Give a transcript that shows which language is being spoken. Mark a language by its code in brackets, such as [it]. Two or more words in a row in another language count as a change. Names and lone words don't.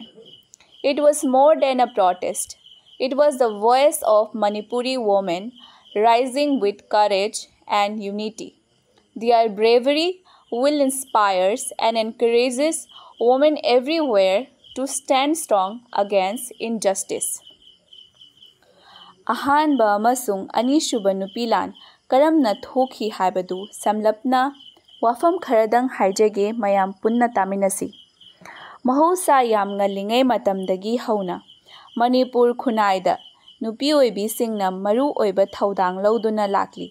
[en] It was more than a protest. It was the voice of Manipuri women rising with courage and unity. Their bravery will inspire and encourages women everywhere to stand strong against injustice. [mni] Ahanba amasung anisuba nupilan karamna thoki haibadu samlapna wafam kharadang haijage mayam punna taminasi. Mahousa yam ngalingai matamdagi hauna Manipur khunaida nupi oibisingna maru oiba thaudang lauduna lakli.